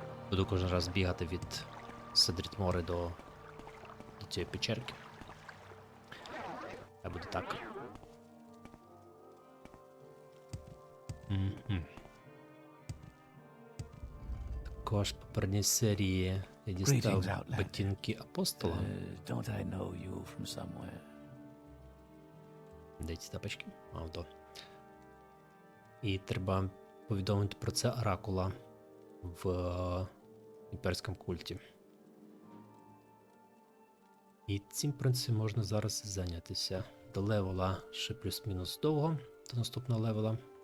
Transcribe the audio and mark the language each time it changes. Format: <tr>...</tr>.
<uk>Буду кожен раз бігати від Седрітмори до цієї печерки. Хай буде так. Також в попередній серії я дістав ботинки апостола.</uk> <en>Don't I know you from somewhere?</en> <uk>Де ці тапочки? Авто. І треба повідомити про це оракула в імперському культі. І цим, в принципі, можна зараз зайнятися. До левела ще плюс-мінус довго, до наступного левела.</uk>